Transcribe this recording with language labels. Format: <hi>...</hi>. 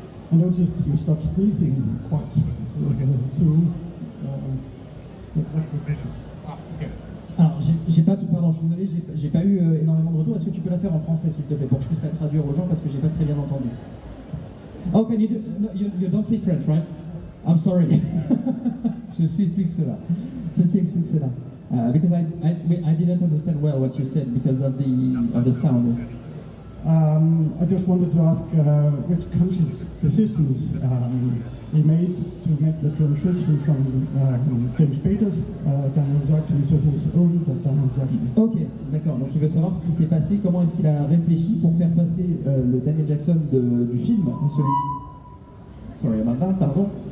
<en>I noticed you stopped sneezing quite soon. That's the question.</en> <fr>Alors, j'ai pas tout, pardon, je suis désolé, j'ai pas eu énormément de retours. Est-ce que tu peux la faire en français, s'il te plaît, pour que je puisse la traduire aux gens, parce que j'ai pas très bien entendu.</fr> <en>Oh, can you do, no, you don't speak French, right? I'm sorry.</en> <fr>Ceci explique cela. Ceci explique cela.</fr> <en>Because I didn't understand well what you said because of the sound. I just wanted to ask which conscious decisions he made to make the transition from James Spader's Daniel Jackson to his own Daniel Jackson.</en> <fr>Ok, d'accord. Donc il veut savoir ce qui s'est passé, comment est-ce qu'il a réfléchi pour faire passer le Daniel Jackson du film, celui.</fr> <en>Sorry about that,</en> <fr>pardon.</fr>